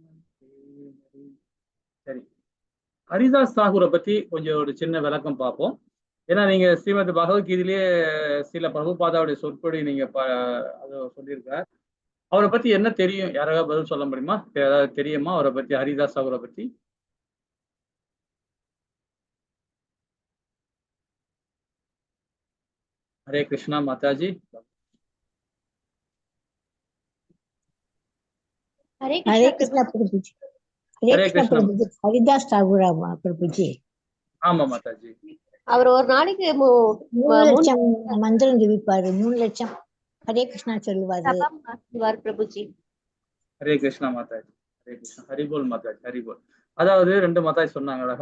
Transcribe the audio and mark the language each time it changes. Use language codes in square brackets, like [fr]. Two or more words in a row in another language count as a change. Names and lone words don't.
[ta] சரி, ஹரிதாஸ் தாகூரை பத்தி கொஞ்சம் ஒரு சின்ன விளக்கம் பார்ப்போம். ஏன்னா நீங்க ஸ்ரீமத் பகவத்கீதையிலேயே சில பிரபுபாதாவுடைய சொற்பொழி நீங்க அதை சொல்லியிருக்கார். அவரை பத்தி என்ன தெரியும்? யாராவது பதில் சொல்ல முடியுமா? ஏதாவது தெரியுமா அவரை பத்தி, ஹரிதாஸ் தாகூரை பத்தி? [hi] हरे कृष्णा माताजी. हरे कृष्णा प्रभुजी. हरे कृष्णा हरिदास ठाकुर प्रभुजी. [ta] ஆமா மாதாஜி. அவர் ஒரு நாளைக்கு 3 லட்சம் மந்திரம் ஜெபிப்பாரு. 3 லட்சம் ஹரே கிருஷ்ணா சொல்லுவாரு பிரபுஜி. [hi] हरे कृष्णा माताजी. हरे कृष्णा. हरिबोल माताजी. हरिबोल. [ta] அதாவது 2 மாதாஜி சொன்னாங்க அழகா.